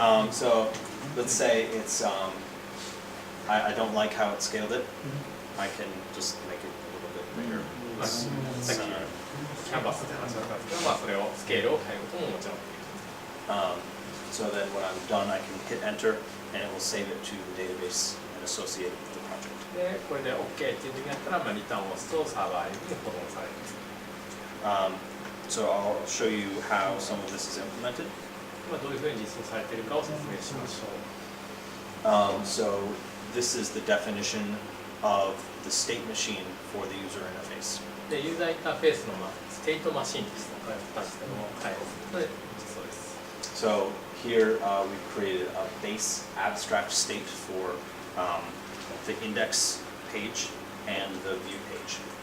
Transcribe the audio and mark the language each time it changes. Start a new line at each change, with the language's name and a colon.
English: So let's say it's I don't like how it scaled it. I can just make it a little bit bigger.
Japanese: さっきキャンバスって話だったんですけど、それをスケールを変えることももちろんできる。
English: So then when I'm done, I can hit enter, and it will save it to the database and associate it with the project.
Japanese: で、これで OK っていう時になったら、リターンを押すとサーバーに保存される。
English: So I'll show you how some of this is implemented.
Japanese: 今どういうふうに実装されているかを説明しましょう。
English: So this is the definition of the state machine for the user interface.
Japanese: で、ユーザーインターフェースのステートマシンですね、これ2つの開発で実装です。
English: So here we've created a base abstract state for the index page and the view page.